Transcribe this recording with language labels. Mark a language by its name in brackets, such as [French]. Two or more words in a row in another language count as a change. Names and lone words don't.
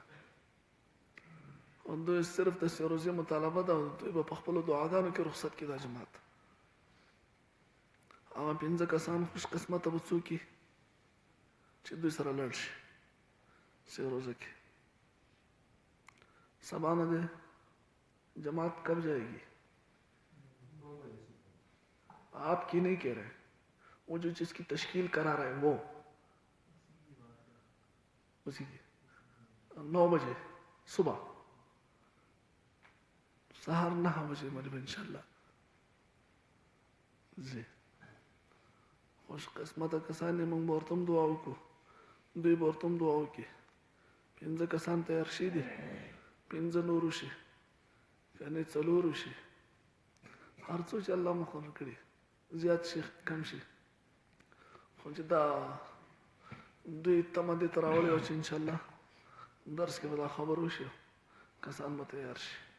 [Pashto] او دوی صرف د سیروزې مطالبه ده، او دوی به په خپلو دعاګانو کې رخصت کړي دا جماعت. هغه 5 کسان خوش قسمته به څوک وي چې دوی سره لاړ شي سیروزه کې. سبا نه دی [Urdu] جماعت کب جائے گی؟ آپ کی نہیں کہہ رہے، وہ جو چیز کی تشکیل کرا رہے ہیں وہ اسی کی 9 بجے صبح [Pashto] سهار 9 بجې باندې به انشاءالله ځي. خوش قسمته کسان یې موږ به ورته هم دعا وکړو، دوی به ورته هم دعا وکړي. 5 کسان تیار شي دي، 5 نور وشي، یعنې 4 وشي، هر څو چې الله مقرر کړي، زیات شي کم شي، خو چې دا دوی تمه دې ته راوړې وه چې انشاءالله درس کې به دا خبر وشي، کسان به تیار شي.